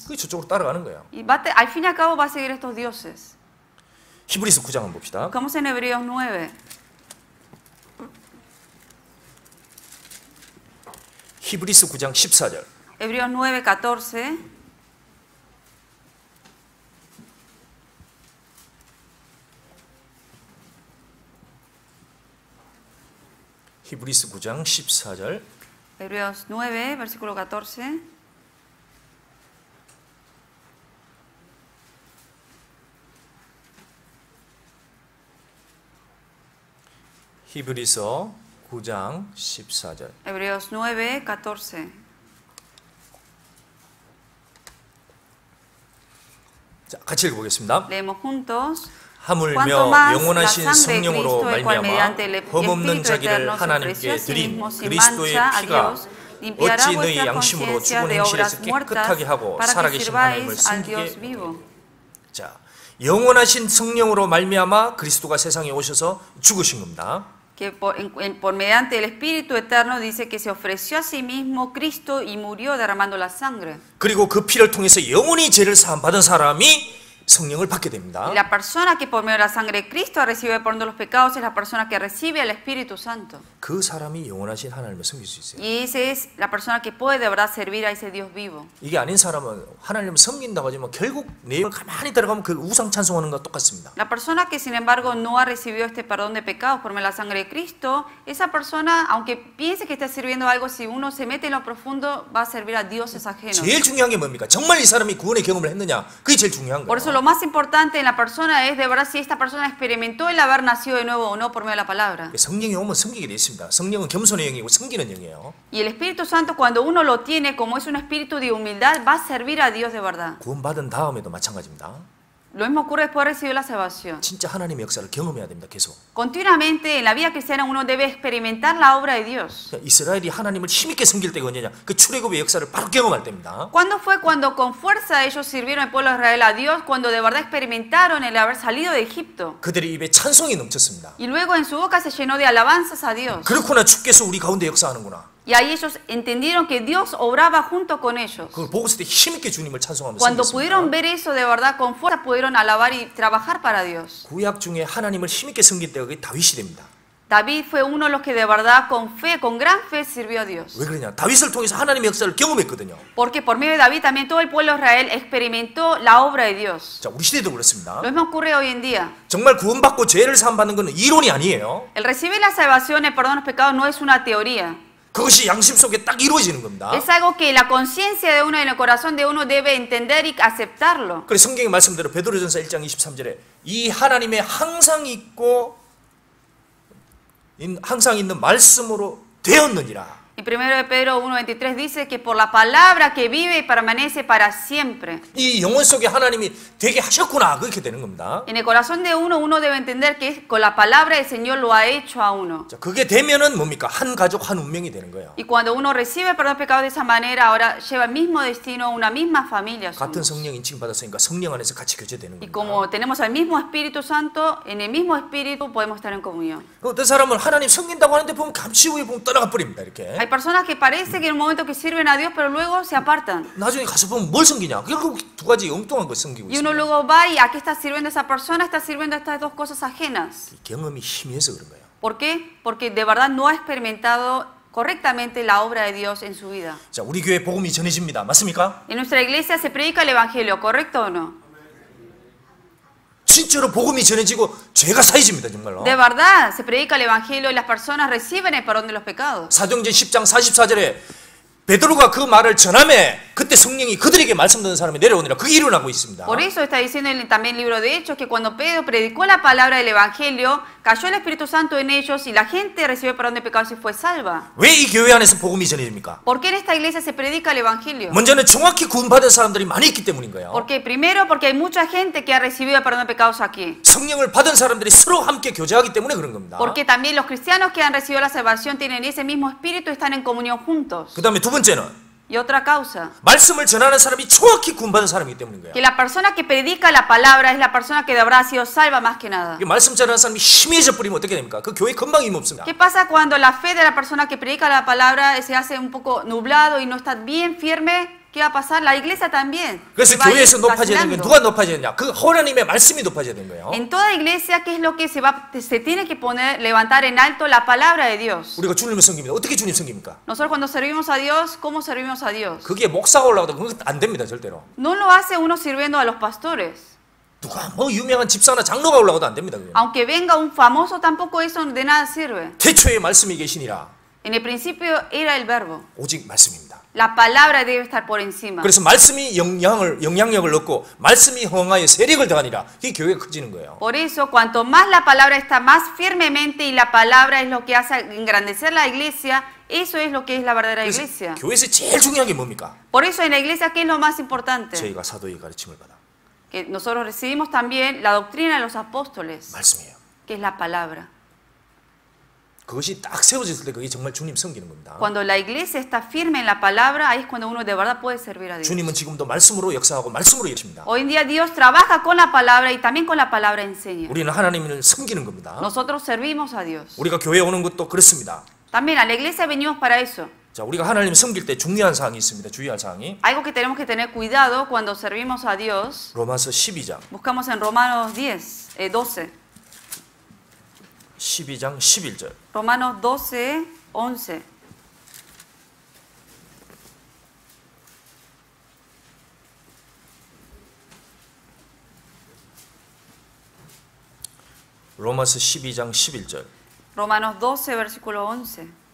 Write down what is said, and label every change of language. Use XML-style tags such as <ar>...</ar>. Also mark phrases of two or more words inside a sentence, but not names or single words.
<ko>그게 저쪽으로 따라가는 거예요.</ko> <es>Y al fin y al cabo va a seguir estos dioses.</es> <ko>히브리서 9장 한번 봅시다.</ko> <es>Buscamos en Hebreos 9.</es> <ko>히브리서 9장 14절.</ko> <es>Hebreos 9, 14.</es> <ko>히브리서 9장 14절.</ko> <es>Hebreos 9, versículo 14.</es> <ko>히브리서 9장 14절.</ko> <es>Hebreos 9, 14.</es> <ko>자, 같이 읽어보겠습니다.</ko> <es>Leemos juntos.</es> <ko>하물며</ko> <es>Cuanto más la</es> <ko>영원하신</ko> <es>sangre de</es> <ko>성령으로</ko> <es>Cristo, el cual</es> <ko>말미암아</ko> <es>mediante el</es> <ko>흠없는</ko> <es>Espíritu</es> <ko>자기를</ko> <es>eterno se ofreció a</es> <ko>하나님께</ko> <es>sí</es> <ko>드린</ko> <es>mismo sin</es> <ko>그리스도의</ko> <es>mancha a</es> <ko>피가</ko> <es>Dios, limpiará</es> <ko>어찌 너희</ko> <es>vuestra</es> <ko>양심으로</ko> <es>conciencia</es> <ko>죽은</ko> <es>de</es> <ko>행실에서</ko> <es>obras muertas</es> <ko>깨끗하게 하고</ko> <es>para que</es> <ko>살아계신 하나님을</ko> <es>sirváis al Dios</es> <ko>섬기게.</ko> <es>vivo.</es> <ko>자, 영원하신 성령으로 말미암아 그리스도가 세상에 오셔서 죽으신 겁니다.</ko> <es>Que por mediante el Espíritu eterno dice que se ofreció a sí mismo Cristo y murió derramando la sangre.</es> <ko>그리고 그 피를 통해서 영원히 죄를 사함 받은 사람이 성령을 받게 됩니다.</ko> <es>Y la persona que por medio de la sangre de Cristo recibe el perdón de los pecados es la persona que recibe al Espíritu Santo.</es> <ko>그 사람이 영원하신 하나님을 섬길 수 있어요.</ko> <es>Y esa es la persona que puede de verdad servir a ese Dios vivo.</es> <ko>이게 아닌 사람은 하나님을 섬긴다고 하지만 결국 내용을 가만히 들어가면 그 우상 찬송하는 것과 똑같습니다.</ko> <es>La persona que sin embargo no ha recibido este perdón de pecados por medio de la sangre de Cristo, esa persona, aunque piense que está sirviendo algo, si uno se mete en lo profundo, va a servir a dioses ajenos.</es> <ko>제일 중요한 게 뭡니까? 정말 이 사람이 구원의 경험을 했느냐? 그게 제일 중요한</ko> <es>Por</es> <ko>거예요.</ko> <es>eso lo más importante en la persona es de verdad si esta persona experimentó el haber nacido de nuevo o no por medio de la palabra.</es> <ko>성령이 오면 섬기게 돼 있습니다. 성령은 겸손의 영이고 섬기는 영이에요.</ko> <es>Y el Espíritu Santo, cuando uno lo tiene, como es un espíritu de humildad, va a servir a Dios de verdad.</es> <ko>구원받은 다음에도 마찬가지입니다.</ko> <es>Lo mismo ocurre después de recibir la salvación.</es> <ko>진짜 하나님의 역사를 경험해야 됩니다. 계속.</ko> <es>Continuamente en la vida cristiana uno debe experimentar la obra de Dios.</es> <ko>이스라엘이 하나님을 힘있게 섬길 때가 언제냐? 그 출애굽의 역사를 바로 경험할 때입니다.</ko> <es>¿Cuándo fue cuando con fuerza ellos sirvieron al pueblo de Israel a Dios? Cuando de verdad experimentaron el haber salido de Egipto.</es> <ko>그들의 입에 찬송이 넘쳤습니다.</ko> <es>Y luego en su boca se llenó de alabanzas a Dios.</es> <ko>그렇구나, 주께서 우리 가운데 역사하는구나.</ko> <es>Y ahí ellos entendieron que Dios obraba junto con ellos.</es> <ko>그걸 보고 있을 때 힘있게 주님을 찬송하면서</ko> <es>Cuando pudieron ver eso de verdad con fuerza, pudieron alabar y trabajar para Dios.</es> <ko>구약 중에 하나님을 힘있게 섬길 때가 그게 다윗이 됩니다.</ko> <es>David fue uno de los que de verdad con fe, con gran fe sirvió a Dios.</es> <ko>왜 그러냐? 다윗을 통해서 하나님의 역사를 경험했거든요.</ko> <es>Porque por medio de David también todo el pueblo de Israel experimentó la obra de Dios.</es> <ko>자, 우리 시대도 그렇습니다.</ko> <es>Lo mismo ocurre hoy en día.</es> <ko>정말 구원받고 죄를 사함받는 것은 이론이 아니에요.</ko> <es>El recibir la salvación, el perdón de los pecados no es una teoría.</es> <ko>그것이 양심 속에 딱 이루어지는 겁니다.</ko> <es>Es algo que la conciencia de uno y el corazón de uno debe entender y aceptarlo.</es> <ko>그래서 성경의 말씀대로 베드로전서 1장 23절에 이 하나님의 항상 있고 항상 있는 말씀으로 되었느니라.</ko> <es>Y 1 de Pedro 1:23 dice que por la palabra que vive y permanece para siempre.</es> <ko>이 영혼 속에 하나님이 되게 하셨구나, 그렇게 되는 겁니다.</ko> <es>En el corazón de uno debe entender que con la palabra del Señor lo ha hecho a uno.</es> <ko>자, 그게 되면은 뭡니까? 한 가족 한 운명이 되는 거예요.</ko> <es>Y cuando uno recibe el perdón de pecados de esa manera, ahora lleva el mismo destino, una misma familia.</es> <ko>같은</ko> <es>Somos.</es> <ko>성령 인칭 받았으니까 성령 안에서 같이 교제되는</ko> <es>Y</es> <ko>겁니다.</ko> <es>como tenemos el mismo Espíritu Santo, en el mismo Espíritu podemos estar en comunión.</es> <ko>어떤 사람은 하나님 섬긴다고 하는데 보면 감시 후에 보면 떠나가 버립니다. 이렇게.</ko> <es>Hay personas que parece que en un momento que sirven a Dios, pero luego se apartan.</es> <ko>나중에 가서 보면 뭘 섬기냐? 결국 두 가지 엉뚱한 거 섬기고</ko> <es>Y uno</es> <ko>있습니다.</ko> <es>luego va y ¿a qué está sirviendo esa persona? Está sirviendo a estas dos cosas ajenas.</es> <ko>이 경험이 희미해서 그런 거예요.</ko> <es>¿Por qué? Porque de verdad no ha experimentado correctamente la obra de Dios en su vida.</es> <ko>자, 우리 교회 복음이 전해집니다. 맞습니까?</ko> <es>En nuestra iglesia se predica el Evangelio, ¿correcto o no?</es> <ko>진짜로 복음이 전해지고 죄가 사해집니다. 정말로.</ko> <es>De verdad se predica el Evangelio y las personas reciben el perdón de los pecados.</es> <ko>사도행전 10장 44절에 베드로가 그 말을 전함에 그때 성령이 그들에게 말씀 듣는 사람이 내려오니라. 그게 일어나고 있습니다.</ko> <es>Por eso está diciendo también el libro de Hechos que cuando Pedro predicó la palabra del Evangelio, cayó el Espíritu Santo en ellos y la gente recibió el perdón de pecados y fue salva.</es> <ko>왜 이 교회 안에서 복음이 전해집니까?</ko> <es>¿Por qué en esta iglesia se predica el Evangelio?</es> <ko>먼저는 정확히 구원받은 사람들이 많이 있기 때문인 거예요.</ko> <es>Porque primero porque hay mucha gente que ha recibido el perdón de pecados aquí.</es> <ko>성령을 받은 사람들이 서로 함께 교제하기 때문에 그런 겁니다.</ko> <es>Porque también los cristianos que han recibido la salvación tienen ese mismo espíritu y están en comunión juntos.</es> <ko>그 다음에 두 번째는</ko> <es>Y otra causa,</es> <ko>말씀을 전하는 사람이 정확히 구원받은 사람이기 때문인 거예요.</ko> <es>que la persona que predica la palabra es la persona que de verdad ha sido salva más que nada.</es> <ko>이 말씀 전하는 사람이 희미해져 버리면 어떻게 됩니까? 그 교회 금방 힘 없습니다.</ko> <es>¿Qué pasa cuando la fe de la persona que predica la palabra se hace un poco nublado y no está bien firme? ¿Qué va a pasar? La iglesia también.</es> <ko>그래서</ko> <es>se va a ir</es> <ko>교회에서 높아져야 되는 건</ko> <es>vacilando.</es> <ko>누가 높아져야 되냐? 그 하나님의 말씀이 높아져야 되는 거예요.</ko> <es>En toda iglesia, ¿qué es lo que se tiene que poner, levantar en alto? La palabra de Dios.</es> <ko>우리가 주님을 섬깁니다. 어떻게 주님 섬깁니까?</ko> <es>Nosotros cuando servimos a Dios, ¿cómo servimos a Dios?</es> <ko>그게 목사가 올라가도 그건 안 됩니다. 절대로.</ko> <es>No lo hace uno sirviendo a los pastores.</es> <ko>누가 뭐 유명한 집사나 장로가 올라가도 안 됩니다. 그게.</ko> <es>Aunque venga un famoso, tampoco eso de nada sirve.</es> <ko>태초에 말씀이 계시니라.</ko> <es>En el principio era el verbo.</es> <ko>오직 말씀입니다.</ko> <es>La palabra debe estar por encima.</es> <ko>그래서 말씀이 영향력을 얻고 말씀이 흥하여 세력을 더하니라. 이 교회가 커지는 거예요.</ko> <es>Por eso, cuanto más la palabra está más firmemente y la palabra es lo que hace engrandecer la iglesia, eso es lo que es la verdadera</es> <ko>그래서</ko> <es>iglesia.</es> <ko>교회에서 제일 중요한 게 뭡니까?</ko> <es>Por eso en la iglesia, ¿qué es lo más importante?</es> <ko>저희가 사도의 가르침을 받아.</ko> <es>Que nosotros recibimos también la doctrina de los apóstoles,</es> <ko>말씀이에요.</ko> <es>que es la palabra.</es> <ko>그것이 딱 세워졌을 때 그게 정말 주님 섬기는 겁니다.</ko> <es>Cuando la iglesia está firme en la palabra, ahí es cuando uno de verdad puede servir a Dios.</es> <ko>주님은 지금도 말씀으로 역사하고 말씀으로 일하십니다.</ko> <es>Hoy en día Dios trabaja con la palabra y también con la palabra enseña.</es> <ko>우리는 하나님을 섬기는 겁니다.</ko> <es>Nosotros servimos a Dios.</es> <ko>우리가 교회에 오는 것도 그렇습니다.</ko> <es>También a la iglesia venimos para eso.</es> <ko>자, 우리가 하나님 섬길 때 중요한 사항이 있습니다. 주의할 사항이.</ko> <es>Algo que tenemos que tener cuidado cuando servimos a Dios.</es> <ko>로마서 12장.</ko> <es>Buscamos en Romanos 12.</es> <ko>12장 11절.</ko> <es>Romanos 12, 11.</es> <ko>로마서 12장 11절.</ko> <es>Romanos 12, versículo 11.</es>